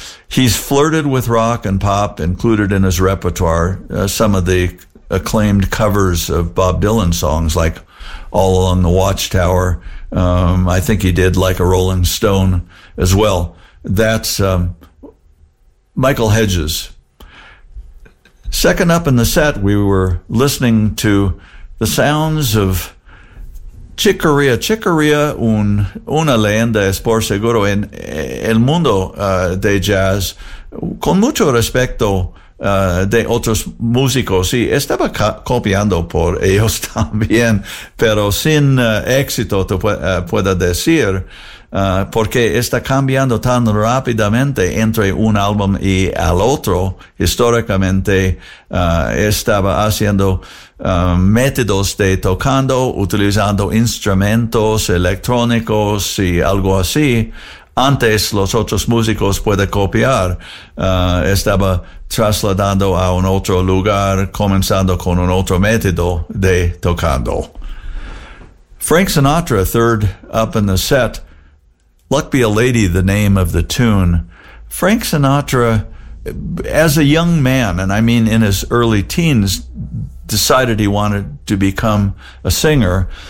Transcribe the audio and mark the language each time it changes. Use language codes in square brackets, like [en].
[en] He's flirted with rock and pop, included in his repertoire some of the acclaimed covers of Bob Dylan songs like All Along the Watchtower. I think he did Like a Rolling Stone as well. That's Michael Hedges. Second up in the set, we were listening to the sounds of Chicoria. [es] Chicoria, una leyenda es por seguro en el mundo de jazz. Con mucho respecto de otros músicos, sí, estaba copiando por ellos también, pero sin éxito, te puedo decir, porque está cambiando tan rápidamente entre un álbum y al otro. Históricamente, estaba haciendo métodos de tocando, utilizando instrumentos electrónicos y algo así. Antes los otros músicos pueden copiar. Estaba trasladando a un otro lugar, comenzando con un otro método de tocando. [en] Frank Sinatra, third up in the set. Luck Be a Lady, the name of the tune. Frank Sinatra, as a young man, and I mean in his early teens, decided he wanted to become a singer.